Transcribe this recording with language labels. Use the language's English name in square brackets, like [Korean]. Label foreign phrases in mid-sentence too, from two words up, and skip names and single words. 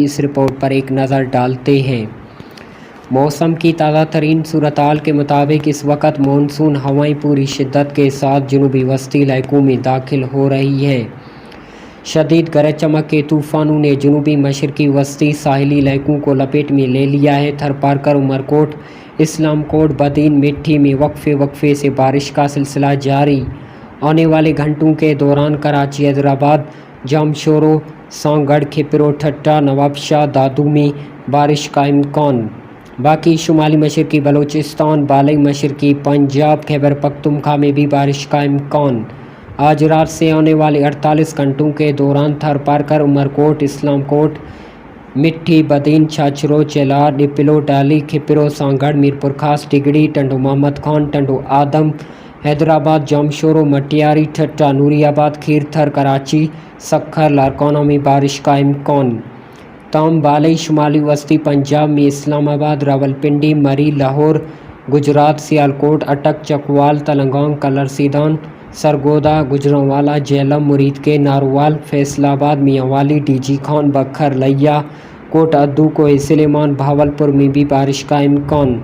[Urdu] اس رپورٹ پر ایک نظر ڈالتے ہیں۔ موسم کی تازہ ترین صورتحال کے مطابق اس وقت مون سون ہوائیں پوری شدت کے ساتھ جنوبی وسطی علاقوں میں داخل ہو رہی ہیں. شدید گرج چمک کے طوفانوں نے جنوبی مشرقی وسطی ساحلی علاقوں کو لپیٹ میں لے لیا ہے. تھرپارکر، عمرکوٹ، اسلامکوٹ، بدین, مٹھی میں وقفے سے بارش کا سلسلہ جاری. آنے والے گھنٹوں کے دوران کراچی، حیدرآباد، جامشورو، سانگھڑ، کھپرو، ٹھٹھہ، نوابشاہ، دادو میں بارش کا امکان. باقی شمالی مشرقی بلوچستان، بالائی مشرقی پنجاب، خیبر پختونخوا میں بھی بارش کا امکان. آج رات سے آنے والے 48 گھنٹوں کے دوران تھرپارکر، عمرکوٹ، اسلامکوٹ، مٹھی، بدین، چھاچھرو، چیلار، ڈیپلو، ڈالی، کھپرو، سانگھڑ، میرپور خاص، ٹنڈو الہیار، ٹنڈو محمد خان، ٹنڈو آدم، حیدرآباد، جامشورو، مٹیاری، ٹھٹھہ، نوریآباد، کھیرتھر، کراچی, سکھر، لاڑکانہ میں بارش کا امکان. تاہم بالائی شمالی وسطی پنجاب میں اسلام آباد، راولپنڈی، مری، لاہور، گجرات، سیالکوٹ، اٹک، چکوال، تلہ گنگ، کلرسیداں، سرگودھا، گوجرانوالہ، جہلم، مرید کے، نارووال، فیصل آباد، میانوالی، ڈی جی خان، بھکر، لیہ، کوٹ ادو، کوہ سلیمان، بہاولپور میں بھی بارش کا امکان.